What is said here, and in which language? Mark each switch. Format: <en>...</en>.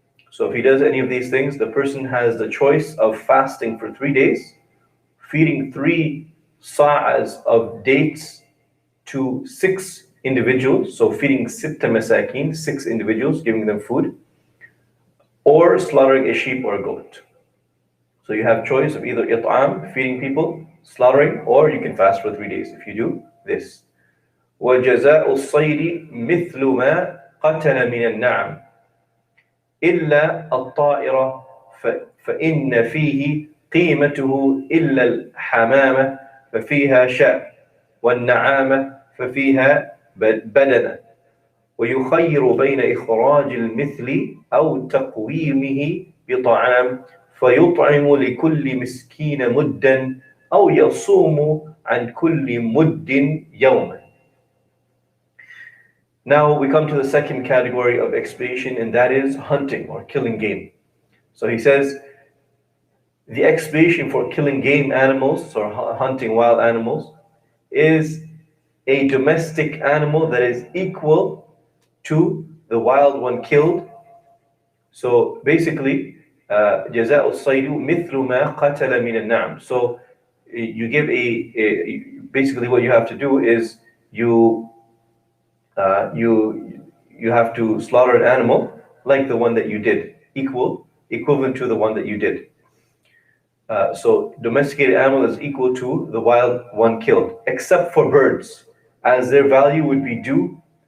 <en>So if he does any of these things, the person has the choice of fasting for 3 days, feeding 3 sa'as of dates to 6 individuals, so feeding 6 masakin, 6 individuals, giving them food, or slaughtering a sheep or a goat. So you have choice of either it'am, feeding people, slaughtering, or you can fast for 3 days if you do this.</en> <ar>وَجَزَاءُ الصَّيْدِ مِثْلُ مَا قَتَلَ مِنَ النَّعَمِ إِلَّا الطَّائِرَ فَإِنَّ فِيهِ قِيمَتُهُ إِلَّا الْحَمَامَةِ فَفِيهَا شَاء وَالنَّعَامَةِ فَفِيهَا بَدَنَةٌ ويخير بين إخراج المثل أو تقويمه بطعام فيطعم لكل مسكين مدا أو يصوم عن كل مد يوما.</ar> <en>Now we come to the second category of expiation, and that is hunting or killing game. So he says the expiation for killing game animals or hunting wild animals is a domestic animal that is equal to the wild one killed. So basically,</en> <ar>جزاء الصيد مثل ما قتل من النعم.</ar> <en>So you give basically what you have to do is you have to slaughter an animal like the one that you did, equivalent to the one that you did. So domesticated animal is equal to the wild one killed, except for birds, as their value would be due.</en>